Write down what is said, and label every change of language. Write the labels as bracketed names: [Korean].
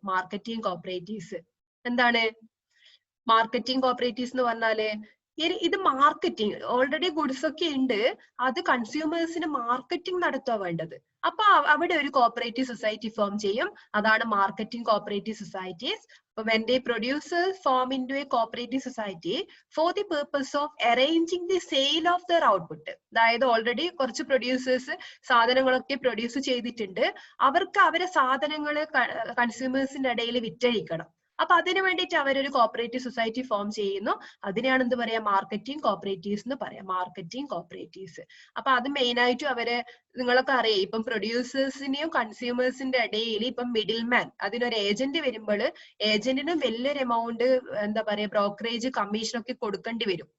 [Malayalam] Marketing cooperatives എന്താണ്? Marketing cooperatives എന്ന് പറഞ്ഞാല് ഇത് മാർക്കറ്റിംഗ്, ഓൾറെഡി ഗുഡ്സ് ഒക്കെ ഉണ്ട്, അത് കൺസ്യൂമേഴ്സിന് മാർക്കറ്റിംഗ് നടത്തുക വേണ്ടത്. അപ്പൊ അവിടെ ഒരു കോപ്പറേറ്റീവ് സൊസൈറ്റി ഫോം ചെയ്യും. അതാണ് marketing cooperative societies. [English] When they producers form into a cooperative society for the purpose of arranging the sale of their output. [Malayalam] അതായത് ഓൾറെഡി കുറച്ച് പ്രൊഡ്യൂസേഴ്സ് സാധനങ്ങളൊക്കെ പ്രൊഡ്യൂസ് ചെയ്തിട്ടുണ്ട്, അവർക്ക് അവരെ സാധനങ്ങൾ കൺസ്യൂമേഴ്സിന്റെ ഇടയിൽ വിറ്റഴിക്കണം. അപ്പൊ അതിനു വേണ്ടിയിട്ട് അവരൊരു കോപ്പറേറ്റീവ് സൊസൈറ്റി ഫോം ചെയ്യുന്നു. അതിനെയാണ് എന്ത് പറയാ? മാർക്കറ്റിംഗ് കോപ്പറേറ്റീവ്സ് എന്ന് പറയാം. Marketing cooperatives. അപ്പൊ അത് മെയിൻ ആയിട്ടും അവര് നിങ്ങളൊക്കെ അറിയാം, ഇപ്പം പ്രൊഡ്യൂസേഴ്സിനെയും കൺസ്യൂമേഴ്സിന്റെ ഇടയിൽ ഇപ്പം മിഡിൽ മാൻ, അതിനൊരു ഏജന്റ് വരുമ്പോൾ ഏജന്റിന് വലിയൊരു എമൗണ്ട് എന്താ പറയാ ബ്രോക്കറേജ് കമ്മീഷൻ ഒക്കെ കൊടുക്കേണ്ടി വരും.